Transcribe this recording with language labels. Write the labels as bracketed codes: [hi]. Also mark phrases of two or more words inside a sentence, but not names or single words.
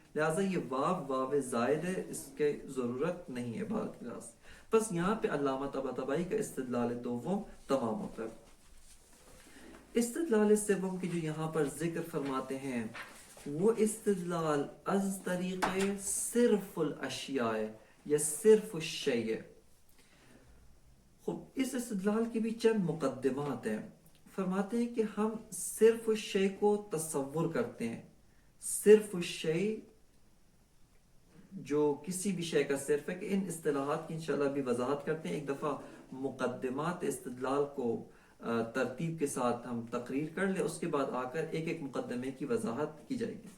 [ur] لہٰذا یہ واو زائد ہے، اس کی ضرورت نہیں ہے عبارت کے لحاظ سے. بس یہاں پہ علامہ طباطبائی کا استدلال دوم تمام ہوتا ہے. استدلال سوم کی جو یہاں پر ذکر فرماتے ہیں وہ استدلال از طریق [ar] صرف الاشیاء [ur] یا [ar] صرف الشیء. [ur] خب اس استدلال کی بھی چند مقدمات ہیں. فرماتے ہیں کہ ہم [ar] صرف الشیء [ur] کو تصور کرتے ہیں، [ar] صرف الشیء [ur] جو کسی بھی شے کا صرف ہے، کہ ان اصطلاحات کی انشاءاللہ بھی وضاحت کرتے ہیں. ایک دفعہ مقدمات استدلال کو ترتیب کے ساتھ ہم تقریر کر لیں، اس کے بعد آ کر ایک ایک مقدمے کی وضاحت کی جائے گی.